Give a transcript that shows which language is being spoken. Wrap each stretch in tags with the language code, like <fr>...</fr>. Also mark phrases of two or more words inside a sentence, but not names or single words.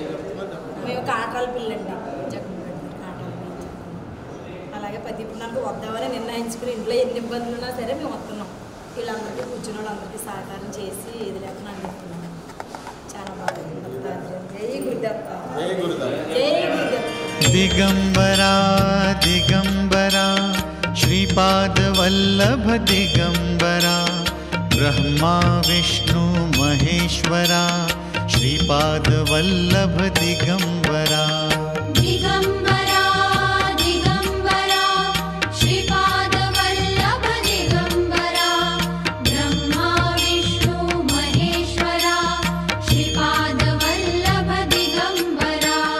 <te>మేము కాటాల పిల్లండి, జగన్మోహన్ కాటాల పిల్ల. అలాగే ప్రతి పున్నానికి వద్దామని నిర్ణయించుకుని ఇంట్లో ఎన్ని ఇబ్బందులు ఉన్నా సరే మేము వస్తున్నాం. వీళ్ళందరికీ కూర్చున్న వాళ్ళందరికీ సహకారం చేసి ఏది లేకుండా అందిస్తున్నాం. చాలా బాగుంది. జై గురుదత్త, జై గురుదత్త.</te> <sa>दिगंबरा दिगंबरा श्रीपाद वल्लभ दिगंबरा ब्रह्मा विष्णु महेश्वरा श्रीपाद वल्लभ दिगंबरा. दिगंबरा दिगंबरा श्रीपाद वल्लभ दिगंबरा ब्रह्मा विष्णु महेश्वरा श्रीपाद वल्लभ दिगंबरा.</sa>